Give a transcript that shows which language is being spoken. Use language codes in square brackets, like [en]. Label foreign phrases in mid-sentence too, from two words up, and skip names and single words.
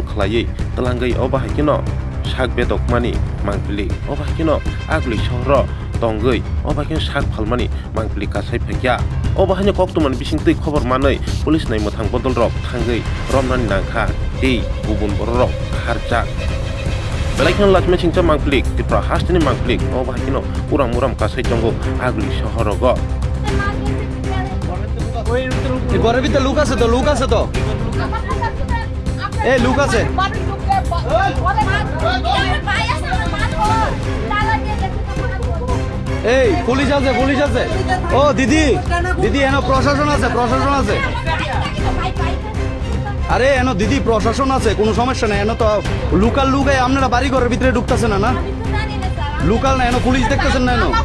[trp] khlaiyi tlangai obahikino sak bedokmani mangpili obahikino aguli shahara tongai obahikino sak phalmani mangpili kasai phakya obahanya koktuman bisingtui khobor manai police nai mothang bodol rok thangai romnani nangkha dei gubun borok kharjak belaikhno lachma singcha mangplik Tirpra hastini mangplik obahikino uram uram kasai tongo agli shahorogo [bn] ঘরের ভিতরে লুক আছে তো এই লুক আছে এই পুলিশ আছে ও দিদি এনো প্রশাসন আছে আরে এনো দিদি প্রশাসন আছে কোনো সমস্যা নাই এনো তো লোকাল লুকে আপনারা বাড়ি ঘরের ভিতরে ঢুকতেছেন না লোকাল না এনো পুলিশ দেখতেছেন না এনো